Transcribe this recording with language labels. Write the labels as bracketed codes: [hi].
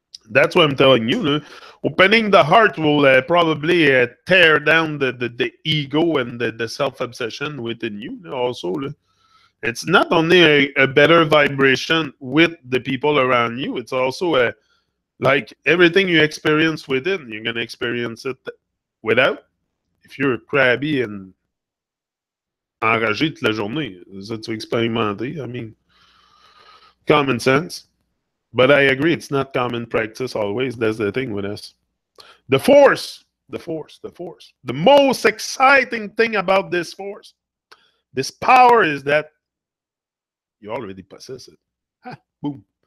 [en] That's what I'm telling you. Opening the heart will probably tear down the ego and the self-obsession within you also. It's not only a better vibration with the people around you, it's also like everything you experience within, you're going to experience it without. If you're crabby and [fr] enragé toute la journée, ça tu vas expérimenter. [en] I mean, common sense. But I agree, it's not common practice always. That's the thing with us. The force. The most exciting thing about this force, this power, is that you already possess it. Ha, boom.